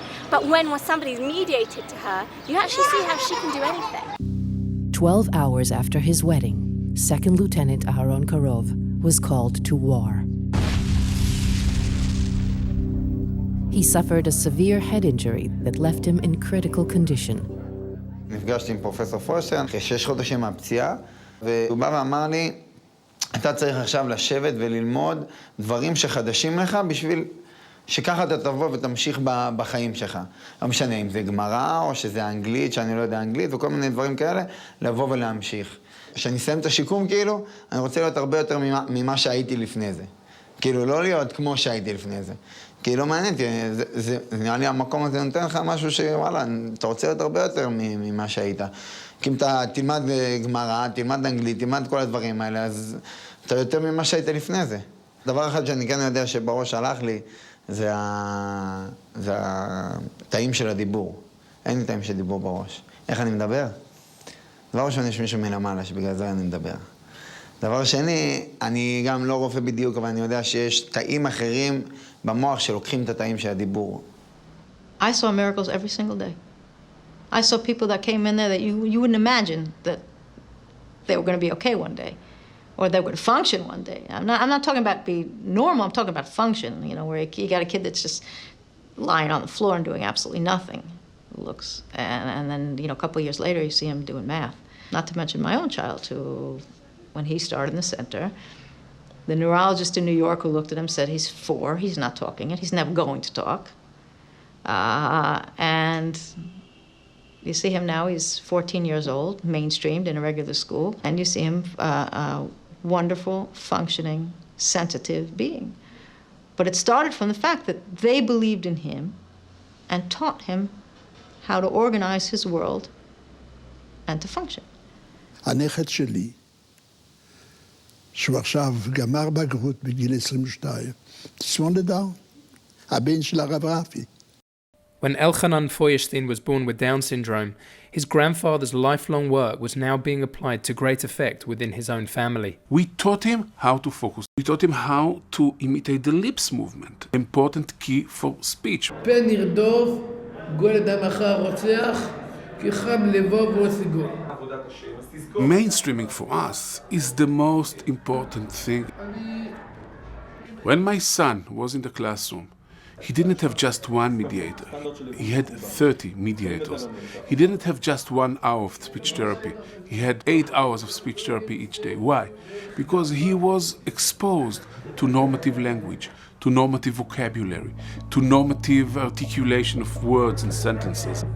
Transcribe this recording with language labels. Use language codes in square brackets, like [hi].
[en] But when somebody's mediated to her, you actually see how she can do anything. 12 hours after his wedding, Second Lieutenant Aharon Karov was called to war. He suffered a severe head injury that left him in critical condition. [he] נפגשתי עם פרופסור פוירשטיין אחרי 6 חודשים מהפציעה, והוא בא ואמר לי, אתה צריך עכשיו לשבת וללמוד דברים שחדשים לך בשביל שככה אתה תבוא ותמשיך בחיים שלך. לא משנה אם זה גמרא או שזה אנגלית, שאני לא יודע אנגלית, וכל מיני דברים כאלה, לבוא ולהמשיך. כשאני אסיים את השיקום, כאילו, אני רוצה להיות הרבה יותר ממה שהייתי לפני זה. כאילו, לא להיות כמו שהייתי לפני זה. כי לא מעניין, זה נראה לי המקום הזה נותן לך משהו שוואלה, אתה רוצה להיות הרבה יותר ממה שהיית. כי אם אתה תלמד גמרא, תלמד אנגלית, תלמד כל הדברים האלה, אז אתה יותר ממה שהיית לפני זה. דבר אחד שאני כן יודע שבראש הלך לי, זה התאים של הדיבור. אין לי תאים של דיבור בראש. איך אני מדבר? דבר ראשון, יש מישהו מלמעלה, שבגלל זה אני מדבר. דבר שני, אני גם לא רופא בדיוק, אבל אני יודע שיש תאים אחרים במוח שלוקחים את התאים של הדיבור. [en] I saw miracles every single day. I saw people that came in there that you wouldn't imagine that they were going to be okay one day, or they were going to function one day. I'm not talking about be normal, I'm talking about function, you know, where you got a kid that's just lying on the floor and doing absolutely nothing. Looks, and then, you know, a couple of years later you see him doing math. Not to mention my own child, who, when he started in the center, the neurologist in New York who looked at him said he's 4, he's not talking it, he's never going to talk. And you see him now, he's 14 years old, mainstreamed in a regular school, and you see him a wonderful, functioning, sensitive being. But it started from the fact that they believed in him and taught him how to organize his world and to function. [he] הנכד שלי, שהוא עכשיו גמר בגרות בגיל 22, תסמונת דאון, הבן של הרב רפי. [en] When Elchanan Feuerstein was born with Down syndrome, his grandfather's lifelong work was now being applied to great effect within his own family. We taught him how to focus. We taught him how to imitate the lips movement, important key for speech. [he] פן ירדוף, גול אדם אחר רוצח, כי חם לבו וסגור. [en] Mainstreaming for us is the most important thing. When my son was in the classroom, he didn't have just one mediator. He had 30 mediators. He didn't have just 1 hour of speech therapy. He had 8 hours of speech therapy each day. Why? Because he was exposed to normative language, to normative vocabulary, to normative articulation of words and sentences.